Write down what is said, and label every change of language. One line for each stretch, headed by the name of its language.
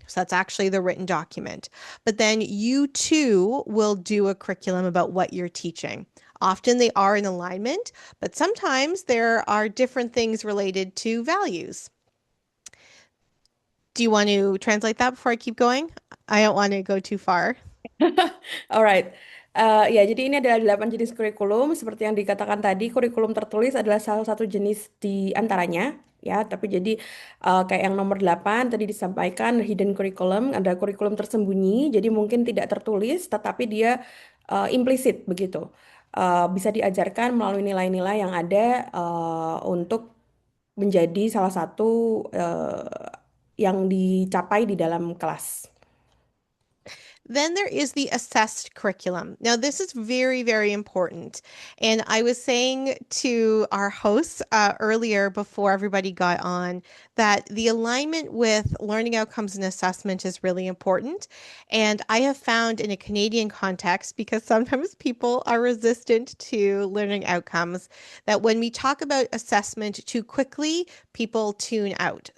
English: So that's actually the written document. But then you too will do a curriculum about what you're teaching. Often they are in alignment, but sometimes there are different things related to values. Do you want to translate that before I keep going? I don't want to go too far. Alright.
Indonesian: Ya, jadi ini adalah 8 jenis kurikulum. Seperti yang dikatakan tadi, kurikulum tertulis adalah salah satu jenis di antaranya. Ya, tapi jadi kayak yang nomor 8 tadi disampaikan, hidden curriculum, ada kurikulum tersembunyi. Jadi mungkin tidak tertulis, tetapi dia implisit begitu. Bisa diajarkan melalui nilai-nilai yang ada untuk menjadi salah satu yang dicapai di dalam kelas.
English: Then there is the assessed curriculum. Now, this is very, very important. And I was saying to our hosts earlier before everybody got on that the alignment with learning outcomes and assessment is really important. And I have found in a Canadian context, because sometimes people are resistant to learning outcomes, that when we talk about assessment too quickly, people tune out.